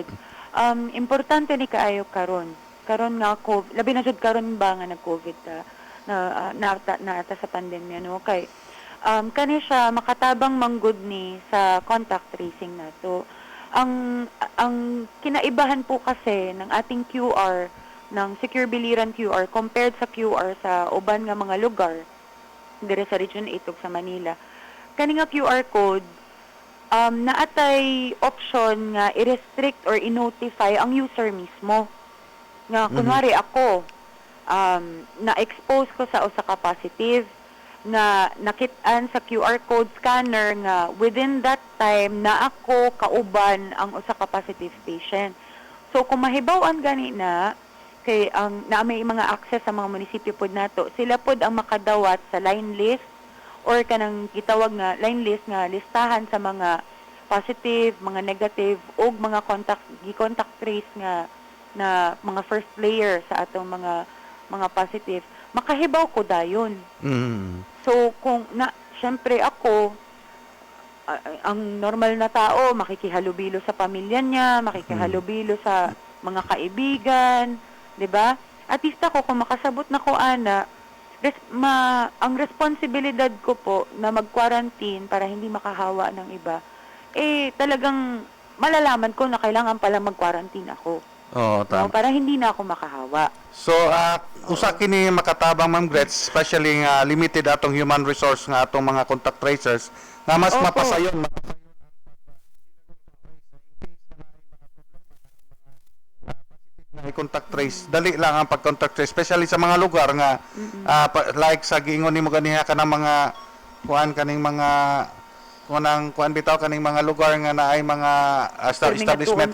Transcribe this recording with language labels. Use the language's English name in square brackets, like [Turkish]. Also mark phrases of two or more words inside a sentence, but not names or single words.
[Cebuano] Importante ni kaayo karon. Karon nga labi na jud karon ba nga nag-COVID na sa pandemya no kay kani siya makatabang manggod ni sa contact tracing nato. Ang kinaibahan [Filipino] po kasi ng ating [Cebuano] QR ng Secure Biliran QR compared sa QR sa uban nga mga lugar dire sa Region 8 ug sa Manila. Kani nga QR code naatay option nga i-restrict or i-notify ang user mismo. Nga kunwari ako na-expose ko sa usa ka positive na nakit-an sa QR code scanner nga [English] within that time [Cebuano] na ako kauban ang usa ka positive patient. So kung mahibaw-an gani na kay na may mga access sa mga munisipyo pod nato, sila pod ang makadawat sa [English] line list [Cebuano] or kanang gitawag nga [English] line list [Cebuano] nga listahan sa mga positive, mga negative o mga contact trace nga na mga [English] first layer [Cebuano] sa atong mga positive, makahibaw ko dayon. [Filipino] So kung syempre ako ang normal na tao makikihalubilo sa pamilya niya, makikihalubilo sa mga kaibigan, 'di ba? [English] At least [Cebuano] ako kung makasabot na ko ana [Filipino] ang responsibilidad ko po na mag-quarantine para hindi makahawa ng iba, talagang malalaman ko na kailangan pala mag-quarantine ako. Oo, tama. No, para hindi na ako makahawa. [Cebuano] So, usa kini makatabang Ma'am Gretz, especially nga limited atong [English] human resource [Cebuano] nga atong mga contact tracers, nga mas [Filipino] Opo. [Cebuano] mapasayon may contact trace, dali lang ang pag-contact trace, especially sa mga lugar nga like sa giingon nimo ganiha kanang mga kaning mga kuan bitaw kaning mga lugar nga naay mga establishment